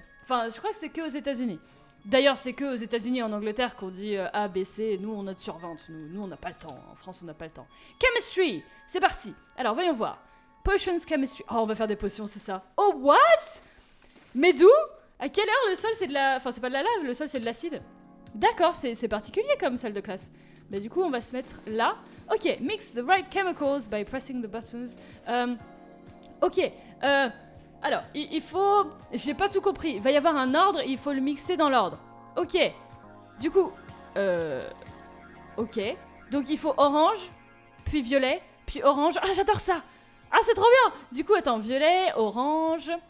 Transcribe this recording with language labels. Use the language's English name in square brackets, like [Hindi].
[French] Enfin, je crois que c'est que aux États-Unis. D'ailleurs, c'est que aux États-Unis et en Angleterre qu'on dit A, B, C. Nous, on note sur 20. Nous, on n'a pas le temps. En France, on n'a pas le temps. Chemistry, c'est parti. Alors, voyons voir. Potions chemistry. Oh, on va faire des potions, c'est ça. [English] Oh, what? [French] Mais d'où? À quelle heure le sol, c'est de la... Enfin, c'est pas de la lave, le sol, c'est de l'acide. D'accord, c'est particulier comme salle de classe. Mais du coup, on va se mettre là. [English] Ok, mix the right chemicals by pressing the buttons. [French] Ok, alors, il faut... J'ai pas tout compris. Il va y avoir un ordre, il faut le mixer dans l'ordre. Ok, du coup... Ok, donc il faut orange, puis violet, puis orange. Ah, j'adore ça! Ah, c'est trop bien! Du coup, attends, violet, orange...